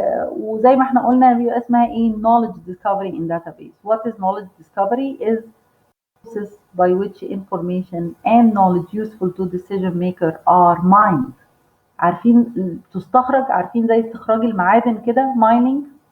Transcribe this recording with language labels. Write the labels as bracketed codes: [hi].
[ar] وزي ما احنا قلنا بيبقى اسمها ايه [en] knowledge discovery in database. What is knowledge discovery? Is process by which information and knowledge useful to decision maker are mined. [ar] عارفين تستخرج، عارفين زي استخراج المعادن كده mining.